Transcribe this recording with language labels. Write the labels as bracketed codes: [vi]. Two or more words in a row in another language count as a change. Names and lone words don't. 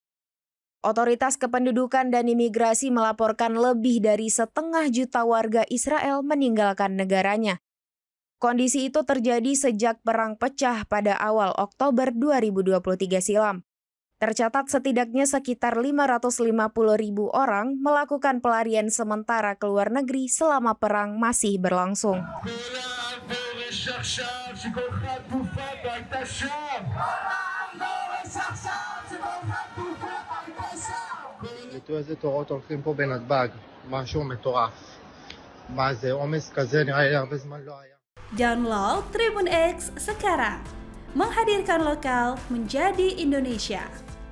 [id] Otoritas Kependudukan dan Imigrasi melaporkan lebih dari 1,5 juta warga Israel meninggalkan negaranya. Kondisi itu terjadi sejak perang pecah pada awal Oktober 2023 silam. Tercatat setidaknya sekitar 550.000 orang melakukan pelarian sementara ke luar negeri selama perang masih berlangsung. [he] תקלטו איזה תורות הולכים פה בנתב"ג, משהו מטורף. מה זה, עומס כזה נראה לי הרבה זמן לא היה. [id] Download Tribun X sekarang. Menghadirkan lokal menjadi Indonesia.